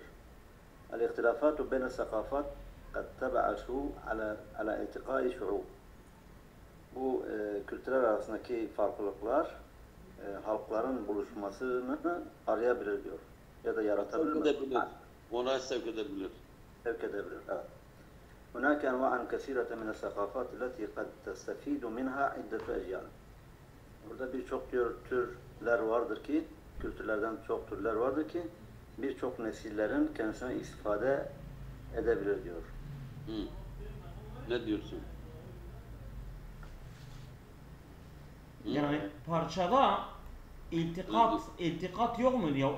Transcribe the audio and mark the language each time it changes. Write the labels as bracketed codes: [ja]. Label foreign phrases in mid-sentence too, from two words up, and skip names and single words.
[ar] الاختلافات بين الثقافات قد تبعث على التقاء الشعوب. [tr] Bu kültürler arasındaki farklılıklar halkların buluşmasını arayabilir diyor. Ya da yaratabilir. Sevk edebilir. Ona sevk edebilir. Sevk edebilir, evet. [ar] هناك أنواع كثيرة من الثقافات التي قد تستفيد منها عدة أجيال. [tr] Burada birçok türler vardır ki, kültürlerden çok türler vardır ki birçok nesillerin kendisine istifade edebilir diyor. Ne diyorsun? Yani parçada iltikat yok muydu ya?